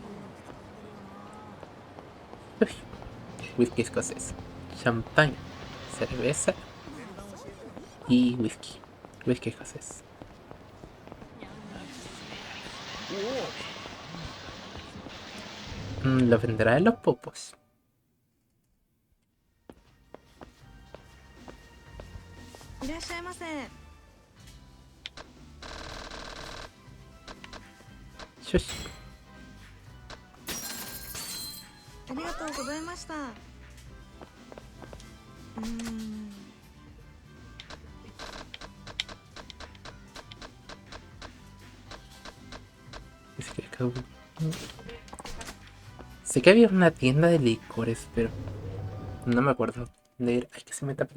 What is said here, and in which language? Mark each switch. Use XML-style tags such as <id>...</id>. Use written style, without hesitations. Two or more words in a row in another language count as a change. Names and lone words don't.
<es>Uy. Whisky escocés. Champaña. Cerveza. Y whisky. Whisky escocés. Lo venderá en los popos. Shushi.</es> <ja>ありがとうございました。</ja> <es>Es que acabo... Sé que había una tienda de licores, pero no me acuerdo de ir.</es>